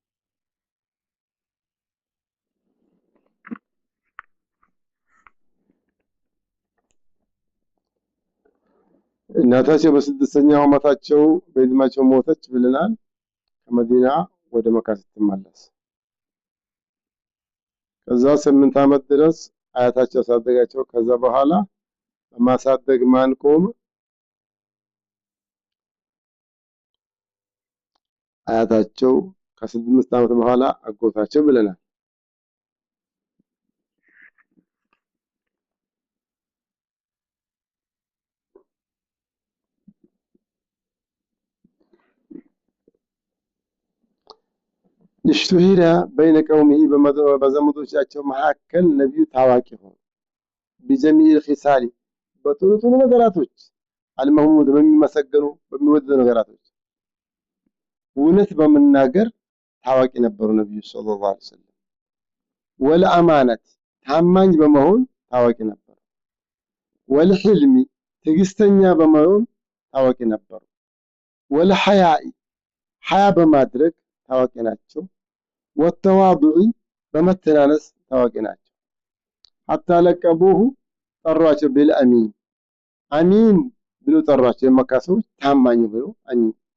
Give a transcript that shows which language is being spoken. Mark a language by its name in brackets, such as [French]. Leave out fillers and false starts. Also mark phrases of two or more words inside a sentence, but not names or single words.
[Amharic] እናታቸው በ6ኛው ዓመታቸው በእድሜያቸው ሞተች ብለናል። ከመዲና ወደ መካ ስትመለስ ከዛ 8 ዓመት ድረስ አያታቸው አሳደጋቸው። ከዛ በኋላ በማሳደግ ማን ቆመ? አያታቸው ከ6 ዓመት በኋላ አጎታቸው ብለናል። [Arabic] اشتهر بين قومه [Amharic] በዘመዶቻቸው መካከል ነብዩ ታዋቂ ሆኑ። بجميع الخصال በጥሩ ነገራቶች አልመህሙድ በሚመሰገኑ በሚወደዱ ነገራቶች እውነት በመናገር ታዋቂ ነበሩ ነብዩ [Arabic] صلى الله عليه وسلم። [Amharic] ወለአማነት ታማኝ በመሆን ታዋቂ ነበሩ። ወለህልሚ ትዕግስተኛ በመሆን ታዋቂ ነበሩ። ወለሐያኢ ሐያ በማድረግ ታዋቂ ናቸው። ወተዋዱዕ በመተናነስ ታዋቂ ናቸው። [Arabic] حتى لقبوه [Amharic] ጠሯቸው ቢልአሚን አሚን ብሎ ጠሯቸው። የመካ ሰዎች ታማኝ ብሎ አሚን።